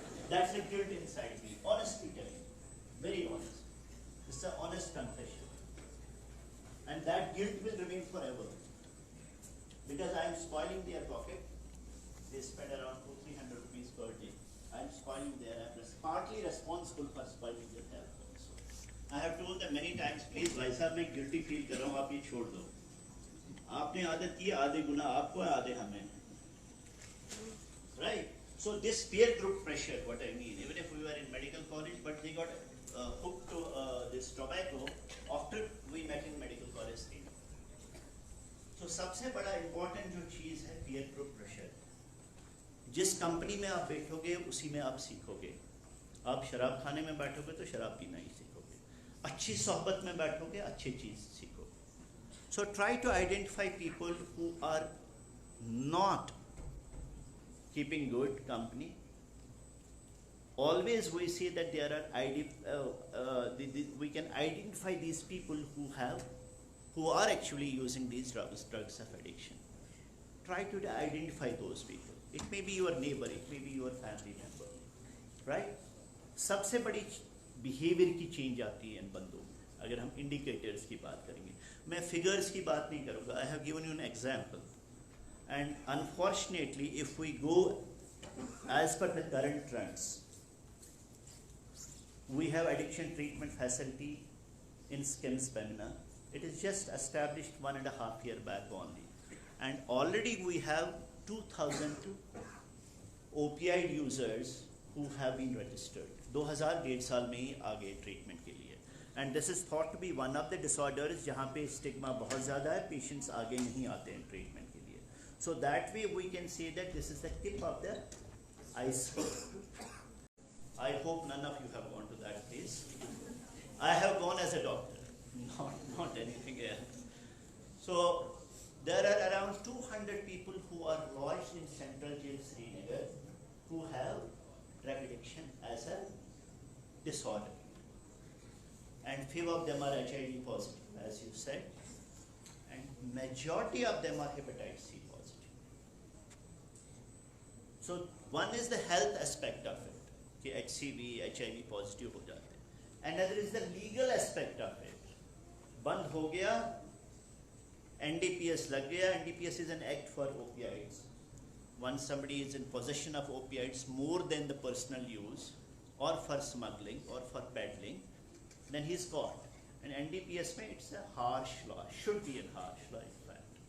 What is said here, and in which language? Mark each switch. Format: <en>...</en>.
<en>That's the guilt inside me, honestly telling you, very honest. It's an honest confession. And that guilt will remain forever. Because I am spoiling their pocket. They spend around 200-300 rupees per day. I am spoiling their, I am partly responsible for spoiling their health also. I have told them many times, please</en> <hi>भाई साहब मैं guilty feel कर रहा हूँ, आप ये छोड़ दो. आपने आदत की, आधे गुना आपको है, आधे हमें.</hi> <en>Right? So this peer group pressure, what I mean, even if we were in medical college, but they got hooked to this tobacco after we met in medical college.</en> <hi>So सबसे बड़ा important जो चीज़ है peer group pressure. जिस company में आप बैठोगे उसी में आप सीखोगे. आप शराब खाने में बैठोगे तो शराब पीना ही सीखोगे. अच्छी सोहबत में बैठोगे अच्छी चीज़ सीखोगे.</hi> <en>So try to identify people who are not keeping good company. Always we see that there are we can identify these people who are actually using these drugs of addiction. Try to identify those people. It may be your neighbor, it may be your family member, right?</en> <hi>सबसे बड़ी behaviour की change आती है इन बंदों में. अगर हम indicators की बात करेंगे, मैं फिगर्स की बात नहीं करूँगा.</hi> <en>I have given you an example, and unfortunately, if we go as per the current trends, we have addiction treatment facility in SKIMS Pamina. It is just established 1.5 years back only, and already we have 2,000 opioid users who have been registered.</en> <hi>2001 साल में ही आ गए treatment के लिए.</hi> <en>And this is thought to be one of the disorders</en> <hi>जहाँ पे stigma बहुत ज़्यादा है, patients आगे नहीं आते हैं ट्रीटमेंट के लिए.</hi> <en>So that way we can say that this is the tip of the iceberg. I hope none of you have gone to that place. I have gone as a doctor, not anything else. So there are around 200 people who are lodged in Central Jail Srinagar who have drug addiction as a disorder, and few of them are HIV positive, as you said, and majority of them are hepatitis C positive. So one is the health aspect of it, कि HCV, HIV positive</en> <hi>हो जाते हैं.</hi> <en>Another is the legal aspect of it.</en> <hi>बंद हो गया, NDPS लग गया.</hi> <en>NDPS is an act for opioids. Once somebody is in possession of opioids more than the personal use, or for smuggling or for peddling, then he is caught. And NDPS में it's a harsh law, should be a harsh law in fact.</en>